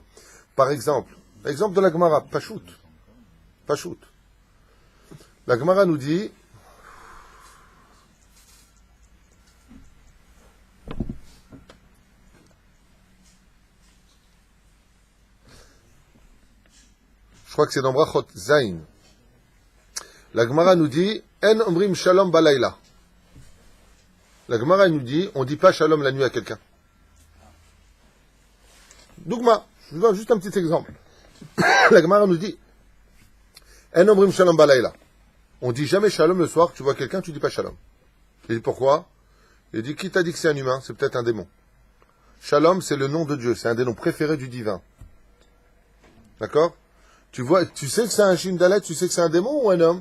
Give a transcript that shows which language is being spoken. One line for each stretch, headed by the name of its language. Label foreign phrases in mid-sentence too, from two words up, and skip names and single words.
French: Par exemple, l'exemple de la Gemara, Pachout. La Gemara nous dit, je crois que c'est dans Brachot Zain. La Gemara nous dit,
Hebrew: אין אומרים שלום בלילה.
French: La Gemara nous dit, on ne dit pas shalom la nuit à quelqu'un. Dougma, je vous donne juste un petit exemple. La Gemara nous dit,
Hebrew: אין אומרים שלום בלילה.
French: On dit jamais shalom le soir, tu vois quelqu'un, tu dis pas shalom. Il dit pourquoi? Il dit, qui t'a dit que c'est un humain? C'est peut-être un démon. Shalom, c'est le nom de Dieu, c'est un des noms préférés du divin. D'accord? Tu vois, tu sais que c'est un shindalet, tu sais que c'est un démon ou un homme?